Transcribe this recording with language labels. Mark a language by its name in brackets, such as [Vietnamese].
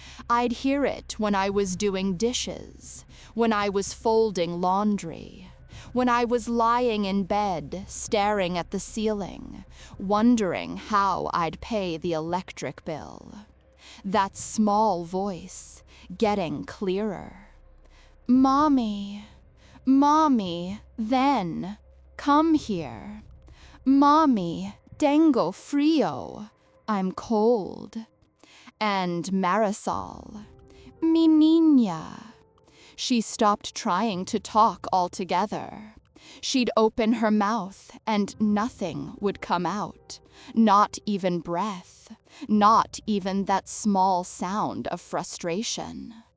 [English] I'd hear it when I was doing dishes, when I was folding laundry, when I was lying in bed staring at the ceiling, wondering how I'd pay the electric bill. That small voice getting clearer. Mommy, Mommy, then, come here. Mommy, tengo frío, I'm cold. [Spanish] And Marisol, mi niña. [English] She stopped trying to talk altogether. She'd open her mouth and nothing would come out, not even breath, not even that small sound of frustration.